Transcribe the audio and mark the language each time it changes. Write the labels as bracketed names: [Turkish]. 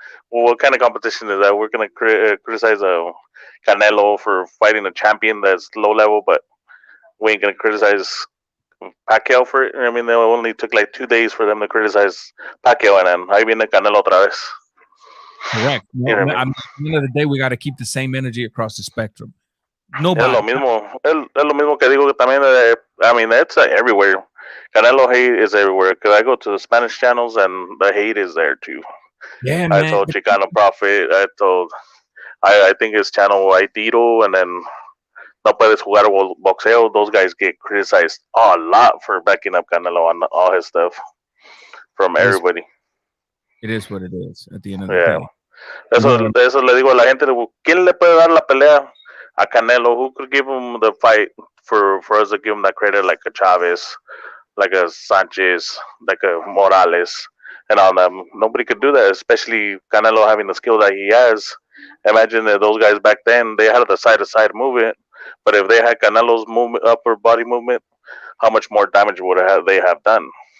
[English] Well, what kind of competition is that? We're going to criticize Canelo for fighting a champion that's low level, but we ain't going to criticize Pacquiao for it. I mean, it only took like 2 days for them to criticize Pacquiao, and then [Spanish] ahí viene Canelo otra vez. [English] Correct. You know what I mean? At the end of the day, we got to keep the same energy across the spectrum. Nobody. [Spanish] Es lo mismo que digo que también, [English] I mean, it's everywhere. Canelo hate is everywhere. Because I go to the Spanish channels, and the hate is there too. Yeah, I told Chicano Prophet, I think his channel I Tiro, and then No Puedes Jugar Boxeo. Those guys get criticized a lot for backing up Canelo on all his stuff from everybody. It is what it is at the end of the day. [Spanish] Eso le digo a la gente, ¿quién le puede dar la pelea a Canelo? [English] Who could give him the fight for us to give him that credit, like a Chavez, like a Sanchez, like a Morales, and all that? Nobody could do that, especially Canelo having the skill that he has. Imagine that those guys back then, they had the side-to-side movement, but if they had Canelo's movement, upper body movement, how much more damage would they have done?